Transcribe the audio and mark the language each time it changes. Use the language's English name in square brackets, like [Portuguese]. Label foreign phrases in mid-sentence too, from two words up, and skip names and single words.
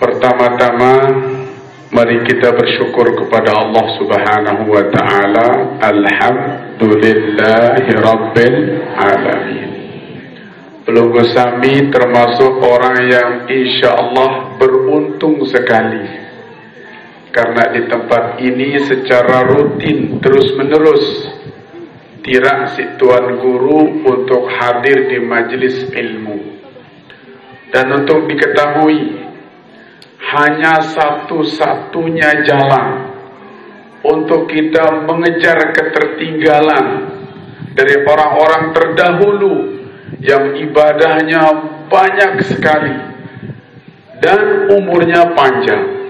[Indonesian] Pertama-tama mari kita bersyukur kepada Allah [Arabic] سبحانه وتعالى. الحمد لله رب العالمين. [Indonesian] Pelunggu sami termasuk orang yang insyaallah beruntung sekali, karena di tempat ini secara rutin terus-menerus tirak si Tuan Guru untuk hadir di majlis ilmu. Dan untuk diketahui, hanya satu-satunya jalan untuk kita mengejar ketertinggalan dari orang-orang terdahulu yang ibadahnya banyak sekali dan umurnya panjang.